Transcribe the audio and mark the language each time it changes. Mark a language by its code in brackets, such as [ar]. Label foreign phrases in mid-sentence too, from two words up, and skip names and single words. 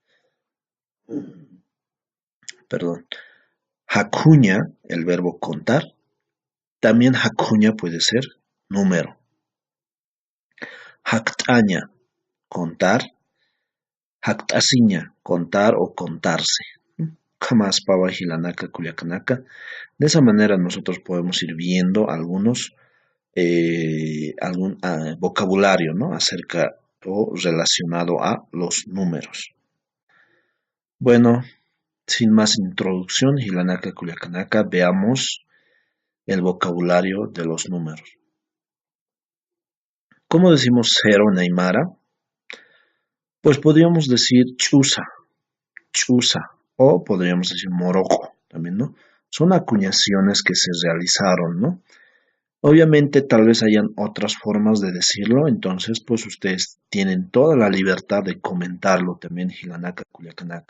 [es] Perdón. Hakuña, el verbo contar. También hakuña puede ser número. Haktaña, contar. Haktasiña, contar o contarse. [ay] Jamás pava hilanaka kuliakanaka. [es] De esa manera nosotros podemos ir viendo algún vocabulario, ¿no? Acerca o relacionado a los números. Bueno, sin más introducción, [ay] hilanaka kuliakanaka, [es] veamos el vocabulario de los números. ¿Cómo decimos cero en Aymara? Pues podríamos decir [ay] chusa, chusa, [es] o podríamos decir moroco también, ¿no? Son acuñaciones que se realizaron, ¿no? Obviamente tal vez hayan otras formas de decirlo, entonces pues ustedes tienen toda la libertad de comentarlo también, [ay] Hilanaka, Culiacanaka.